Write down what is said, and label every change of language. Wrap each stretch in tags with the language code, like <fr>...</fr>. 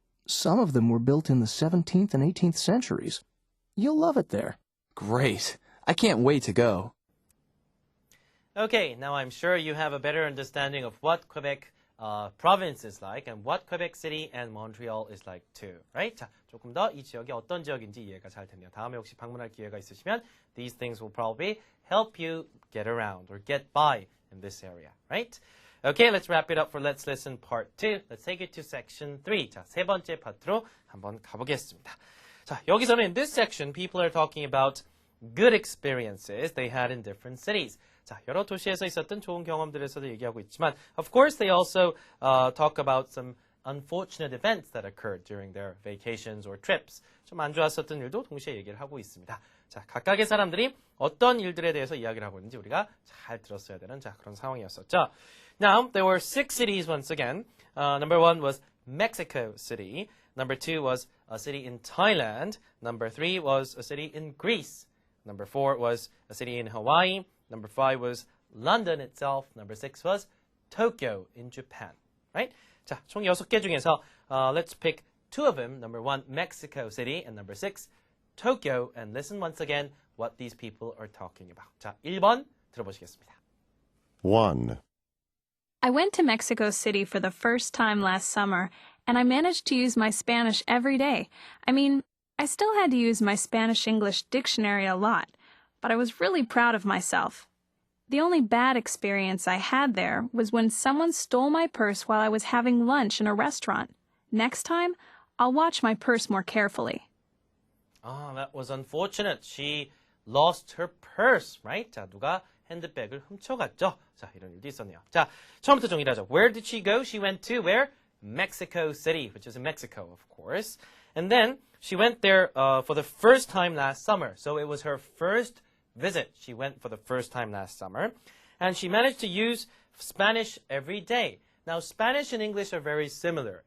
<en>Some of them were built in the 17th and 18th centuries. You'll love it there. Great. I can't wait to go. Okay, now I'm sure you have a better understanding of what Quebec province is like and what Quebec City and Montreal is like too, right?</en> <ko>자, 조금 더 이 지역이 어떤 지역인지 이해가 잘 됐네요. 다음에 혹시 방문할 기회가 있으시면</ko> <en>these things will probably help you get around or get by in this area, right? Okay, let's wrap it up for Let's Listen Part 2. Let's take it to Section 3.</en> <ko>자, 세 번째 파트로 한번 가보겠습니다. 자, 여기서는</ko> <en>in this section, people are talking about good experiences they had in different cities.</en> <ko>자, 여러 도시에서 있었던 좋은 경험들에서도 얘기하고 있지만,</ko> <en>of course, they also talk about some unfortunate events that occurred during their vacations or trips.</en> <ko>좀 안 좋았었던 일도 동시에 얘기를 하고 있습니다. 자, 각각의 사람들이 어떤 일들에 대해서 이야기를 하고 있는지 우리가 잘 들었어야 되는 자, 그런 상황이었었죠.</ko> <en>Now, there were 6 cities once again. Number 1 was Mexico City. Number 2 was a city in Thailand. Number 3 was a city in Greece. Number 4 was a city in Hawaii. Number 5 was London itself. Number 6 was Tokyo in Japan. Right?</en> <ko>자, 총 6개 중에서</ko> <en>let's pick 2 of them. Number 1, Mexico City, and number 6, Tokyo. And listen once again what these people are talking about.</en> <ko>자, 1번 들어보시겠습니다.</ko> <en>1. I went to Mexico City for the first time last summer, and I managed to use my Spanish every day. I mean, I still had to use my Spanish-English dictionary a lot, but I was really proud of myself. The only bad experience I had there was when someone stole my purse while I was having lunch in a restaurant. Next time, I'll watch my purse more carefully. Ah, that was unfortunate. She lost her purse, right?</en> <ko>자, 누가 핸드백을 훔쳐갔죠? 자, 이런 일도 있었네요. 자, 처음부터 정리를 하죠.</ko> <en>Where did she go? She went to where? Mexico City, which is in Mexico, of course. And then she went there for the first time last summer. So it was her first visit. She went for the first time last summer. And she managed to use Spanish every day. Now, Spanish and English are very similar.</en>